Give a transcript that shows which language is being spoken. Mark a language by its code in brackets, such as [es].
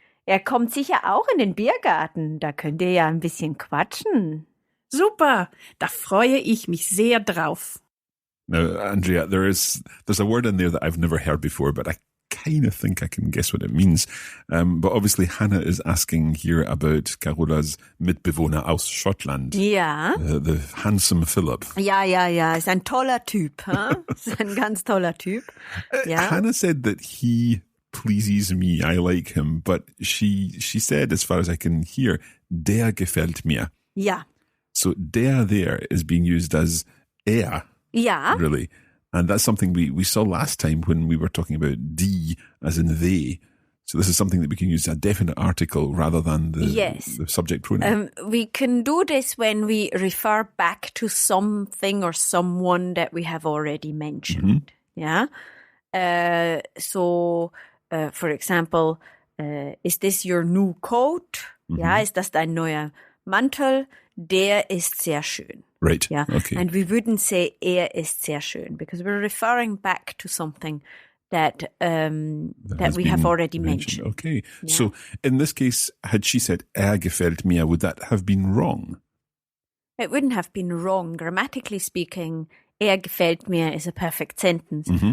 [de] Er kommt sicher auch in den Biergarten. Da könnt ihr ja ein bisschen quatschen. Super, da freue ich mich sehr drauf. [en] Now, Andrea, there's a word in there that I've never heard before, but I kind of think I can guess what it means. But obviously Hannah is asking here about Carola's [de] Mitbewohner aus Schottland. Ja. [en] The handsome Philip. [de] Ja. Ist ein toller Typ. Ist ein ganz toller Typ. Ja. [en] Hannah said that he pleases me. I like him. But she said, as far as I can hear, [de] der gefällt mir. Ja. [en] So der there is being used as er. [de] Ja. [en] Really. And that's something we saw last time when we were talking about die as in they. So this is something that we can use a definite article rather than the subject pronoun. We can do this when we refer back to something or someone that we have already mentioned. Yeah. For example, is this your new coat? [de] Ja, ist das dein neuer Mantel? Der ist sehr schön. [en] Right. Yeah. Okay. And we wouldn't say [de] er ist sehr schön [en] because we're referring back to something that we have already mentioned. Okay. Yeah. So in this case, had she said [de] er gefällt mir, [en] would that have been wrong? It wouldn't have been wrong. Grammatically speaking, [de] er gefällt mir [en] is a perfect sentence.